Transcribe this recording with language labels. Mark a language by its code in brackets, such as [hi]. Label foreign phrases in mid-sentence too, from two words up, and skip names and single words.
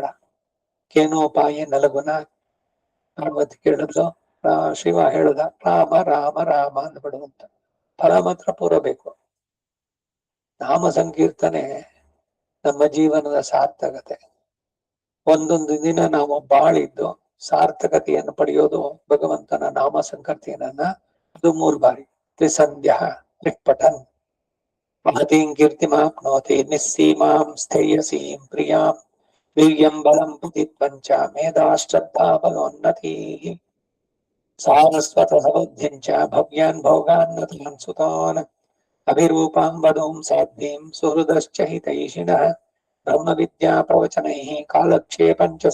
[kn] ಕೇನೋಪಾಯ ನಲಗುನ ಪಾರ್ವತಿ ಕೇಳಿದ್ಲು, ಶಿವ ಹೇಳುದ ರಾಮ ರಾಮ ರಾಮ ಅಂದ್ಬಿಡುವಂತ ಫಲ ಮಾತ್ರ ಪೂರಬೇಕು. ನಾಮ ಸಂಕೀರ್ತನೆ ನಮ್ಮ ಜೀವನದ ಸಾರ್ಥಕತೆ. ಒಂದೊಂದು ದಿನ ನಾವು ಬಾಳಿದ್ದು ಸಾರ್ಥಕತೆಯನ್ನು ಪಡೆಯೋದು ಭಗವಂತನ ನಾಮ ಸಂಕೀರ್ತನನ್ನ ಅದು 3 ಬಾರಿ. [sa] ತ್ರಿಸಂಧ್ಯ ತ್ರಿಪಠನ್ ಮಹತೀಂ ಕೀರ್ತಿಮಾಪ್ನೋತಿ ನಿಸ್ಸೀಮಾಂ ಸ್ಥೇಯಸೀಂ ಪ್ರಿಯಾಂ ವೀರ್ಯಂ ಬಲಂ ಪುತಿತ್ವಂಚ ಮೇಧಾ ಶ್ರದ್ಧಾ ಬಲೋನ್ನತೀಃ ಸಾರಸ್ವತ ಸೌಧ್ಯಂಚ ಭವ್ಯಾನ್ ಭೋಗಾನ್ನತಾನ್ ಸುತಾನ್ ಅಭಿರೂಪಾಂ ವಧೂಂ ಸಾಧ್ಯೀಂ ಸುಹೃದಶ್ಚ ಹಿತೈಷಿಣಃ ಬ್ರಹ್ಮ ವಿದ್ಯಾ ಪ್ರವಚನೈಃ ಕಾಲಕ್ಷೇಪಂ ಚ